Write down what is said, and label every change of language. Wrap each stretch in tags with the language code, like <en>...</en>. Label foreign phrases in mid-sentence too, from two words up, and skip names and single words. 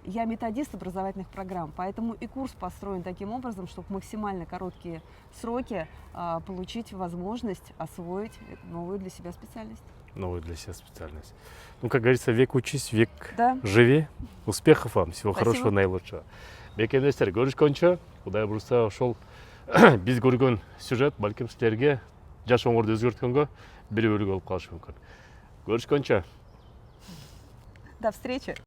<ru>Я методист образовательных программ, поэтому и курс построен таким образом, чтобы в максимально короткие сроки получить возможность освоить новую для себя специальность. Новую для себя специальность. Ну, как говорится, век учись, век Да. живи. Успехов вам, всего Спасибо. хорошего, наилучшего.</ru> <ky>Мекендештер, көрүшкөнчө, Кудай буюрса ошол биз көргөн сюжет балким силерге жашооңорду өзгөрткөнгө бир үлгү болуп калышы мүмкүн. Көрүшкөнчө.</ky> <ru>До встречи!</ru>